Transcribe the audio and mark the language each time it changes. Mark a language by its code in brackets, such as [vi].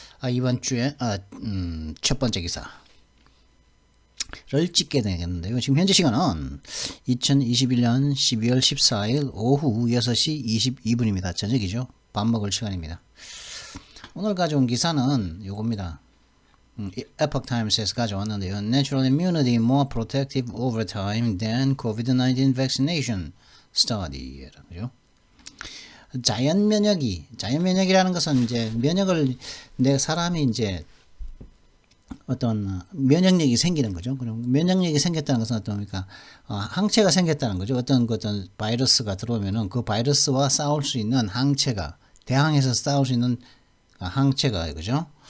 [ko] 이번 주에 첫 번째 기사를 찍게 되겠는데요. 지금 현재 시간은 2021년 12월 14일 오후 6시 22분입니다. 저녁이죠. 밥 먹을 시간입니다. 오늘 가져온 기사는 요겁니다. Epoch Times에서 가져왔는데요. [en] Natural immunity more protective over time than COVID-19 vaccination study. [ko] 그죠? 자연 면역이라는 것은 이제 면역을 내 사람이 이제 어떤 면역력이 생기는 거죠. 그럼 면역력이 생겼다는 것은 어떻습니까? 항체가 생겼다는 거죠. 어떤 바이러스가 들어오면은 그 바이러스와 싸울 수 있는 항체가 대항해서 싸울 수 있는 항체가 그죠?